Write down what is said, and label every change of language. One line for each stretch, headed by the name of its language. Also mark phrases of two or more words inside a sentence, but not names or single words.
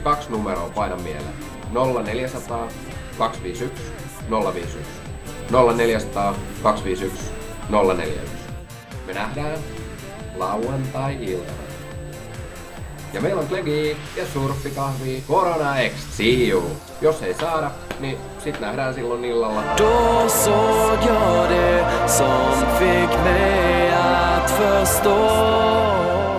Finnish: 2 numeroa, paina mieleen. 0400 251 051. 0400 251 041. Me nähdään lauantai-iltana. Ja meillä on klegi ja surfikahvi Corona X.
English: See you!
Finnish: Jos ei saada, niin sit nähdään silloin illalla.
Swedish: Då såg jag det som fick mig att förstå